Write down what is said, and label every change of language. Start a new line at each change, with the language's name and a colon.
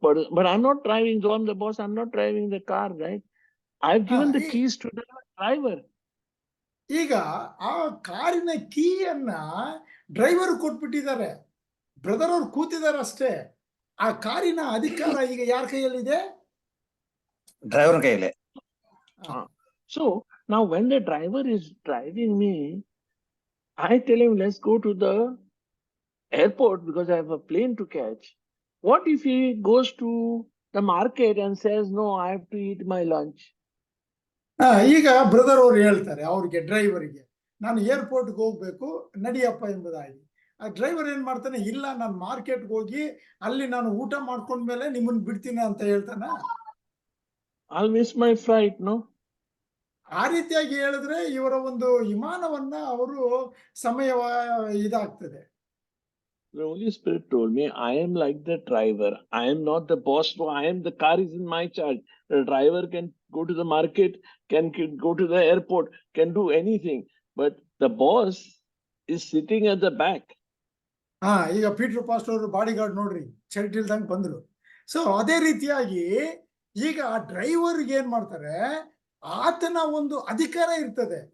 English: but I'm not driving, so I'm the boss. I'm not driving the car, right? I've given the ಈ- keys to the driver.
Kannada: ಈಗ ಆ ಕಾರಿನ ಕೀಯನ್ನ driver ಕೊಟ್ಬಿಟ್ಟಿದ್ದಾರೆ, brother ಅವ್ರು ಕೂತಿದ್ದಾರೆ ಅಷ್ಟೇ. ಆ ಕಾರಿನ ಅಧಿಕಾರ ಈಗ ಯಾರ ಕೈಯಲ್ಲಿದೆ? ಡ್ರೈವರ್ ಕೈಯಲ್ಲಿ.
English: So now when the driver is driving me, I tell him, let's go to the airport because I have a plane to catch. What if he goes to the market and says, no, I have to eat my lunch?
Kannada: ಈಗ brother ಅವ್ರು ಹೇಳ್ತಾರೆ ಅವ್ರಿಗೆ, ಡ್ರೈವರ್ಗೆ, ನಾನು ಏರ್ಪೋರ್ಟ್ಗೆ ಹೋಗ್ಬೇಕು ನಡಿಯಪ್ಪ ಎಂಬುದಾಗಿ. ಆ driver ಏನ್ ಮಾಡ್ತಾನೆ, ಇಲ್ಲ ನಾನು ಮಾರ್ಕೆಟ್ಗೆ ಹೋಗಿ ಅಲ್ಲಿ ನಾನು ಊಟ ಮಾಡ್ಕೊಂಡ್ಮೇಲೆ ನಿಮ್ಮನ್ನ ಬಿಡ್ತೀನಿ ಅಂತ ಹೇಳ್ತಾನ.
English: I'll miss my flight, no?
Kannada: ಆ ರೀತಿಯಾಗಿ ಹೇಳಿದ್ರೆ ಇವರ ಒಂದು ವಿಮಾನವನ್ನ ಅವರು ಸಮಯ ಇದಾಗ್ತದೆ.
English: The Holy Spirit told me, I am like the driver. I am not the boss. So the car is in my charge. The driver can go to the market, can go to the airport, can do anything. But the boss is sitting at the back.
Kannada: ಈಗ Peter pastor ಅವರು body guard ನೋಡ್ರಿ, shirt ಇಲ್ದಂಗೆ ಬಂದ್ರು. So ಅದೇ ರೀತಿಯಾಗಿ ಈಗ ಆ ಡ್ರೈವರ್ಗೆ ಏನ್ ಮಾಡ್ತಾರೆ, ಆತನ ಒಂದು ಅಧಿಕಾರ ಇರ್ತದೆ.